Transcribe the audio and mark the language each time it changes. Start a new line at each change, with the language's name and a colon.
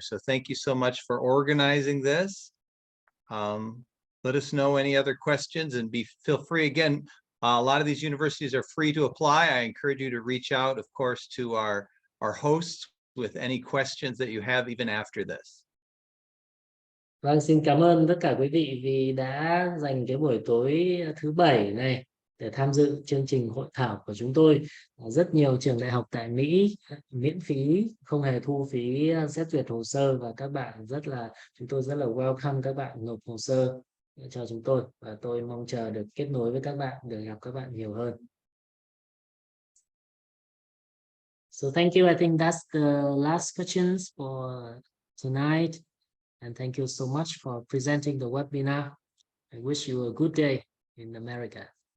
English: So thank you so much for organizing this. Let us know any other questions and feel free. Again, a lot of these universities are free to apply. I encourage you to reach out, of course, to our hosts with any questions that you have even after this.
Vietnamese: Vâng, xin cảm ơn tất cả quý vị vì đã dành cái buổi tối thứ Bảy này để tham dự chương trình hội thảo của chúng tôi. Rất nhiều trường đại học tại Mỹ miễn phí, không hề thu phí xét duyệt hồ sơ, và chúng tôi rất là welcome các bạn nộp hồ sơ cho chúng tôi, và tôi mong chờ được kết nối với các bạn, được gặp các bạn nhiều hơn.
English: So thank you. I think that's the last questions for tonight. And thank you so much for presenting the webinar. I wish you a good day in America.